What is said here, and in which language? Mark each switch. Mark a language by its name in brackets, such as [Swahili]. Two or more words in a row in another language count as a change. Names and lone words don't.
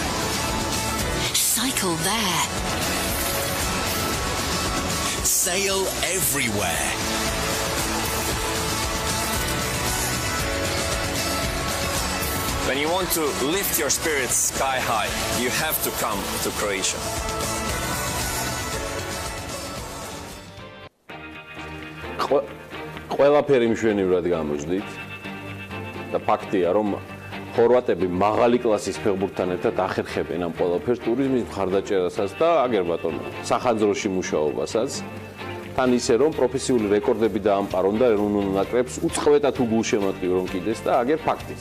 [English] Cycle there. Sail everywhere. When you want to lift your spirits sky high, you have to come to Croatia. [Georgian] ყველაფერი მშვენივრად გამოждით და ფაქტია რომ ხორვატები მაღალი კლასის ფეხბურთთან ერთად ახერხებენ ამ ყველაფერს ტურიზმის მხარდაჭერასაც და აგერ ბატონო სახანძროში მუშაობასაც თან ისე რომ პროფესიული რეკორდები დაამყარონ და ეროვნულ ნაკრებს უწყვეტად უგულშემატკივრონ კიდეს და აგერ ფაქტიც.